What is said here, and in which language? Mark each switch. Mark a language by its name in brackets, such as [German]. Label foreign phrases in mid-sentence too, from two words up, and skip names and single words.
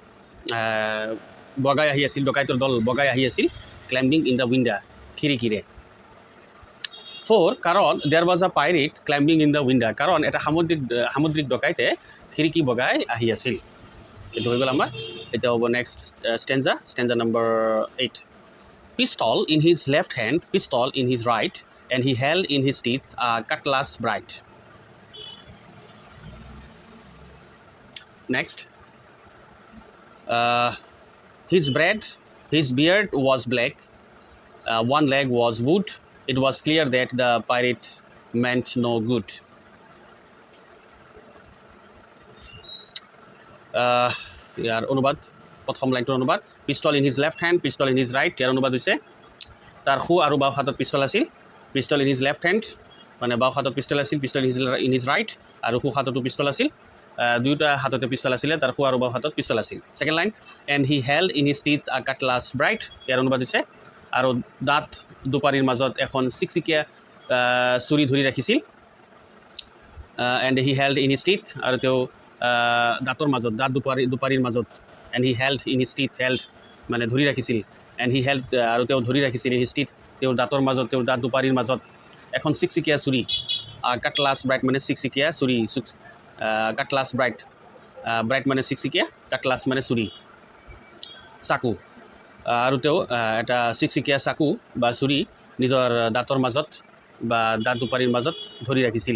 [Assamese] বগাই আহি আছিল [English] climbing in the window [Assamese] খিৰিকীৰে 4 কাৰণ [English] there was a pirate climbing in the window [Assamese] কাৰণ এটা সামুদ্ৰিক ডকাইতে খিৰিকী বগাই আহি আছিল এইটো হৈ গ'ল আমাৰ এতিয়া হ'ব [English] next stanza number 8 pistol in his left hand pistol in his right and he held in his teeth cutlass bright next his beard was black one leg was wood it was clear that the pirate meant no good [Assamese] ইয়াৰ অনুবাদ প্ৰথম লাইনটোৰ অনুবাদ [English] pistol in his left hand pistol in his right [Assamese] ইয়াৰ অনুবাদ হৈছে তাৰ সোঁ আৰু বাওঁ হাতত পিষ্টল আছিল [English] pistol in his left hand [Assamese] মানে বাওঁ হাতত পিষ্টল আছিল [English] pistol in his right [Assamese] আৰু সোঁ হাততো পিষ্টল আছিল দুয়োটা হাততে পিষ্টল আছিলে তাৰ সোঁ আৰু বাওঁ হাতত পিষ্টল আছিল [English] second line and he held in his teeth a cutlass bright [Assamese] ইয়াৰ অনুবাদ হৈছে আৰু দাঁত দুপাৰীৰ মাজত এখন চিকচিকীয়া চুৰি ধৰি [English] ৰাখিছিল and he held in his teeth [Assamese] আৰু তেওঁ দাঁতৰ মাজত দুপাৰীৰ মাজত [English] and he held in his teeth [Assamese] মানে ধৰি ৰাখিছিল [English] and he held [Assamese] আৰু তেওঁ ধৰি ৰাখিছিল [English] his teeth [Assamese] তেওঁৰ দাঁতৰ মাজত তেওঁৰ দাঁত দুপাৰীৰ মাজত এখন চিকচিকীয়া চুৰি [English] cutlass bright [Assamese] মানে চিকচিকীয়া চুৰি [English] cutlass bright [Assamese] মানে চিকচিকীয়া কাটলাছ মানে চুৰি চাকু আৰু তেওঁ এটা চিকচিকীয়া চাকু বা চুৰি নিজৰ দাঁতৰ মাজত বা দাঁত দুপাৰীৰ মাজত ধৰি ৰাখিছিল।